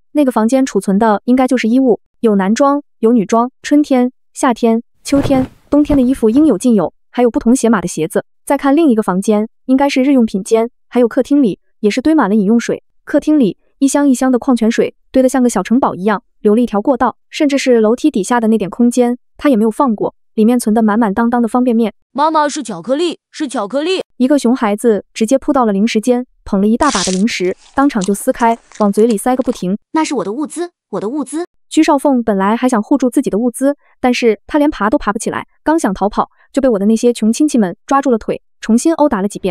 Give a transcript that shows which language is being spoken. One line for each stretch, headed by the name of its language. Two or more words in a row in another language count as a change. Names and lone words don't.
Chinese: 那個房間儲存的應該就是衣物，有男裝，有女裝，春天、夏天、秋天、冬天的衣服應有盡有，還有不同鞋碼的鞋子。再看另一個房間，應該是日用品間，還有客廳裡也是堆滿了飲用水。客廳裡一箱一箱的礦泉水堆得像個小城堡一樣，留了一條過道，甚至是樓梯底下的那點空間，他也沒有放過，裡面存得滿滿當當的方便麵。媽媽，是巧克力，是巧克力！一個熊孩子直接撲到了零食間，捧了一大把的零食，當場就撕開，往嘴裡塞個不停。那是我的物資，我的物資。居少鳳本來還想護住自己的物資，但是他連爬都爬不起來，剛想逃跑，就被我的那些窮親戚們抓住了腿，重新毆打了幾遍。